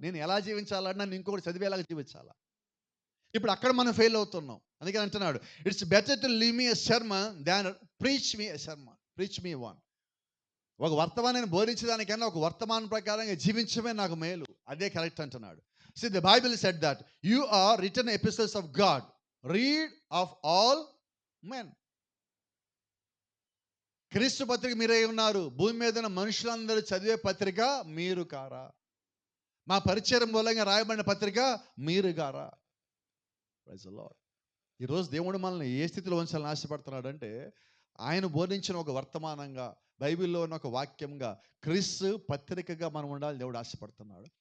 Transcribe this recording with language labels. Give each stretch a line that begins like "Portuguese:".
Telugu: నేను ఎలా జీవించాలన్నా నన్ను ఇంకోటి చదివేలాగా జీవించాలా. ఇప్పుడు అక్కడ మనం ఫెయిల్ అవుతున్నాం. అందుకని అంటున్నాడు,
English: It's better to leave me a sermon than preach me a sermon. Preach me one.
Telugu: ఒక వర్తమానాన్ని బోధించడానికన్నా ఒక వర్తమానం ప్రకారంగా జీవించమే నాకు మేలు. అదే కరెక్ట్ అంటున్నాడు.
English: See, the Bible said that you are written epistles of God, read of all men.
Telugu: క్రీస్తు పత్రిక మీరే ఉన్నారు. భూమి మీద ఉన్న మనుషులందరూ చదివే పత్రిక మీరు కారా? మా పరిచయం మూలంగా రాయబడిన పత్రిక మీరు కారా?
English: Praise the lord.
Telugu: ఈరోజు దేవుడు మనల్ని ఏ స్థితిలో ఉంచాలని ఆశపడుతున్నాడు అంటే, ఆయన బోధించిన ఒక వర్తమానంగా, బైబిల్లో ఉన్న ఒక వాక్యంగా, క్రీస్తు పత్రికగా మనం ఉండాలని దేవుడు ఆశపడుతున్నాడు.